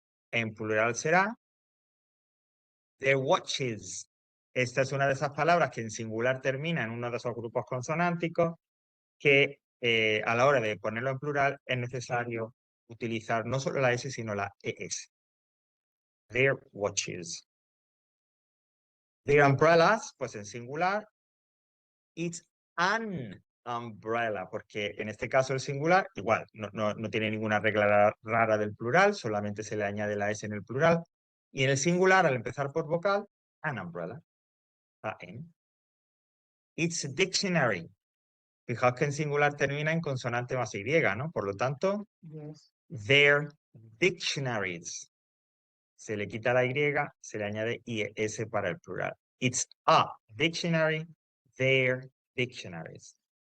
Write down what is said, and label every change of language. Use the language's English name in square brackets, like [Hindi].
[Spanish] En plural será [English] their watches. [Spanish] Esta es una de esas palabras que en singular termina en uno de esos grupos consonánticos que a la hora de ponerlo en plural es necesario utilizar no solo la S, sino la ES. [English] Their watches. The umbrellas, [Spanish] pues en singular. [English] It's an umbrella, [Spanish] porque en este caso el singular, igual, no tiene ninguna regla rara del plural, solamente se le añade la S en el plural. Y en el singular, al empezar por vocal, [English] an umbrella. [Spanish] A-N. [English] It's a dictionary. [Spanish] Fijaos que en singular termina en consonante más Y, ¿no? Por lo tanto, [English] Yes. their dictionaries. [Spanish] Se le quita la Y, se le añade IS para el plural. [English] It's a dictionary, their dictionaries.